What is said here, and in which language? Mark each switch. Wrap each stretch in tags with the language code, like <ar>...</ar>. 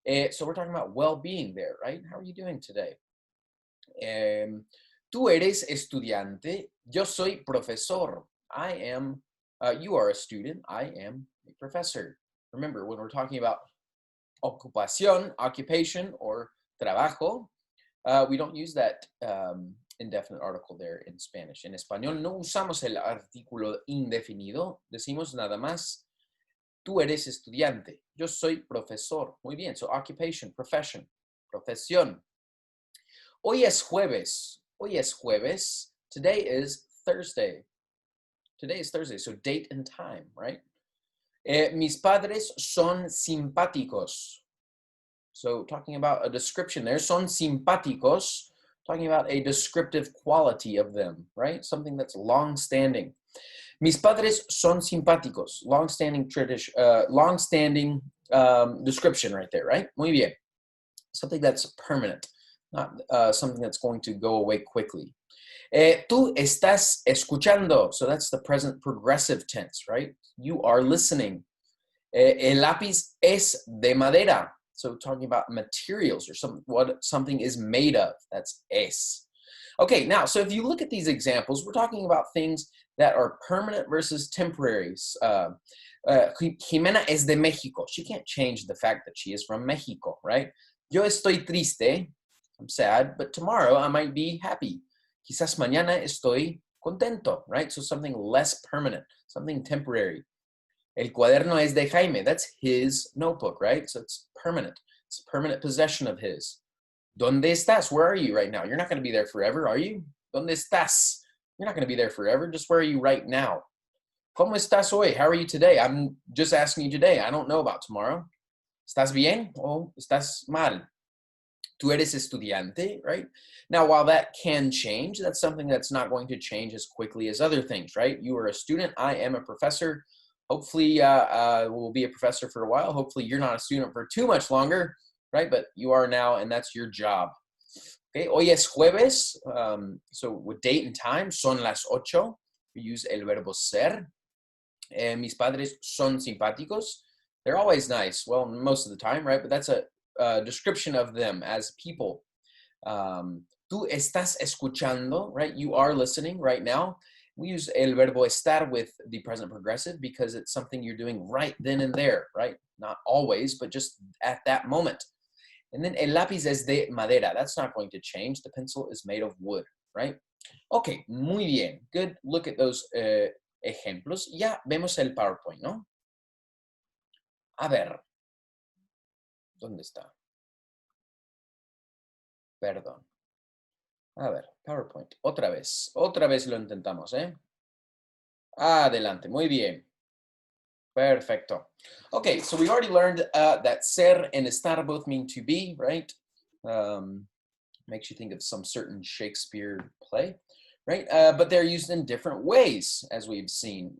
<en>So we're talking about well-being there, right? How are you doing today?</en> <es>Tú eres estudiante, yo soy profesor.</es> <en>You are a student, I am a professor. Remember, when we're talking about ocupación, occupation, or trabajo, we don't use that indefinite article there in Spanish.</en> <es>En español no usamos el artículo indefinido, decimos nada más, tú eres estudiante, yo soy profesor. Muy bien,</es> <en>so occupation, profession,</en> <es>profesión. Hoy es jueves. Hoy es jueves.</es> <en>Today is Thursday. Today is Thursday, so date and time, right?</en> <es>Mis padres son simpáticos.</es> <en>So talking about a description there,</en> <es>son simpáticos,</es> <en>talking about a descriptive quality of them, right? Something that's long-standing.</en> <es>Mis padres son simpáticos.</es> <en>Long-standing tradition, long-standing description right there, right?</en> <es>Muy bien.</es> <en>Something that's permanent, not something that's going to go away quickly.</en> <es>Tú estás escuchando.</es> <en>So that's the present progressive tense, right? You are listening.</en> <es>El lápiz es de madera.</es> <en>So talking about materials or what something is made of. That's es. Okay, now, so if you look at these examples, we're talking about things that are permanent versus temporaries.</en> <es>Jimena es de Mexico.</es> <en>She can't change the fact that she is from Mexico, right?</en> <es>Yo estoy triste.</es> <en>I'm sad, but tomorrow I might be happy.</en> <es>Quizás mañana estoy contento, right?</es> <en>So something less permanent, something temporary.</en> <es>El cuaderno es de Jaime.</es> <en>That's his notebook, right? So it's permanent. It's a permanent possession of his.</en> <es>¿Dónde estás?</es> <en>Where are you right now? You're not going to be there forever, are you? ¿Dónde estás? You're not going to be there forever. Just where are you right now?</en> <es>¿Cómo estás hoy?</es> <en>How are you today? I'm just asking you today. I don't know about tomorrow.</en> <es>¿Estás bien o estás mal? Tú eres estudiante,</es> <en>right? Now, while that can change, that's something that's not going to change as quickly as other things, right? You are a student. I am a professor. Hopefully, we'll be a professor for a while. Hopefully, you're not a student for too much longer, right? But you are now, and that's your job. Okay,</en> <es>hoy es jueves.</es> <en>So with date and time,</en> <es>son las 8.</es> <en>We use</en> <es>el verbo ser. Mis padres son simpáticos.</es> <en>They're always nice. Well, most of the time, right? But that's a description of them as people.</en> <es>Tú estás escuchando, right?</es> <en>You are listening right now. We use</en> <es>el verbo estar</es> <en>with the present progressive because it's something you're doing right then and there, right? Not always, but just at that moment. And then</en> <es>el lápiz es de madera.</es> <en>That's not going to change. The pencil is made of wood, right? Okay, muy bien. Good. Look at those ejemplos.</en> <es>Ya vemos el PowerPoint, ¿no? A ver. ¿Dónde está? Perdón. A ver, PowerPoint. Otra vez lo intentamos, ¿eh? Adelante, muy bien. Perfecto.</es> <en>Okay, so we already learned that ser and estar both mean to be, right? Makes you think of some certain Shakespeare play, right? But they're used in different ways, as we've seen.</en>